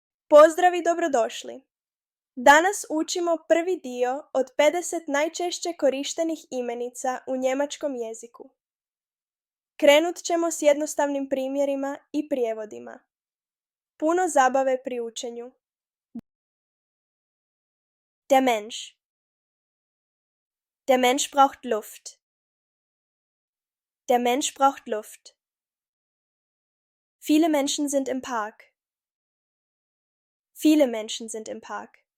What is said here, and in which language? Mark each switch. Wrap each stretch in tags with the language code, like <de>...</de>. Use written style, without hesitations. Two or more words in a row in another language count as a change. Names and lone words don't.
<hr>Pozdrav i dobrodošli! Danas učimo prvi dio od 50 najčešće korištenih imenica u njemačkom jeziku. Krenut ćemo s jednostavnim primjerima i prijevodima. Puno zabave pri učenju.</hr> <de>Der Mensch. Der Mensch braucht Luft. Der Mensch braucht Luft. Viele Menschen sind im Park. Viele Menschen sind im Park.</de>